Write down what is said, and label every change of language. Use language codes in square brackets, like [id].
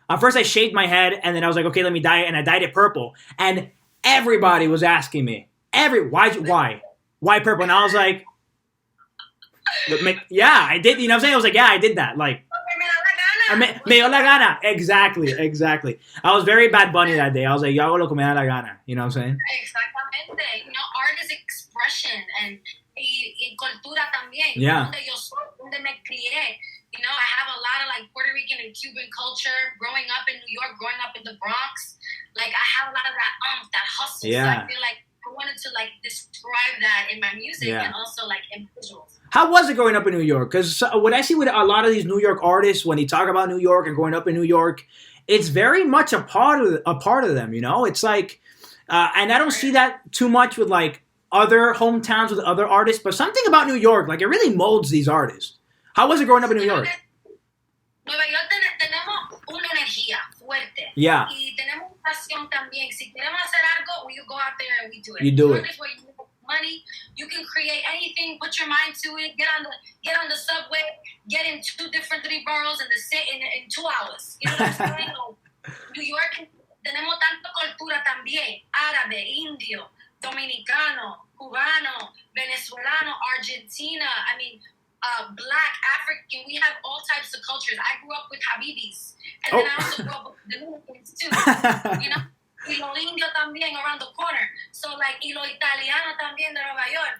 [en] First I shaved my head and then I was like, okay, let me dye it, and I dyed it purple. And everybody was asking me, why purple? And I was like, yeah, I did. You know what I'm saying? I was like, yeah, I did that. [es] Like, me dio la gana. Exactly. [en] I was very Bad Bunny that day. I was like, [es] yo hago lo que me da la gana. [en] You know what I'm saying? [es] Exactamente. [en] You know, art is expression and [es] cultura también. [en] Yeah. [es] Donde yo soy, donde me crié. [en] You know, I have a lot of like Puerto Rican and Cuban culture. Growing up in New York, growing up in the Bronx, like I have a lot of that hustle. Yeah. So I feel like I wanted to like describe that in my music and also like in visuals. How was it growing up in New York? Because what I see with a lot of these New York artists, when they talk about New York and growing up in New York, it's very much a part of them. You know, it's like, and I don't see that too much with like other hometowns with other artists. But something about New York, like it really molds these artists. How was it growing up in New York? [es] Nueva York tenemos una energía fuerte. [en] Yeah. [es] Y tenemos pasión también. Si queremos hacer algo, [en] we go out there and we do it. You do it. Where you make money, you can create anything. Put your mind to it. Get on the subway. Get in 3 boroughs in 2 hours. You know what I'm saying? [es] New York tenemos tanta cultura también. Árabe, indio, dominicano, cubano, venezolano, Argentina. [en] I mean. Black, African, we have all types of cultures. I grew up with Habibis, and then I also grew up with Dominicans too. You know, [es] y lo indio también [en] around the corner. So like, [es] y lo italiano también de Nueva York.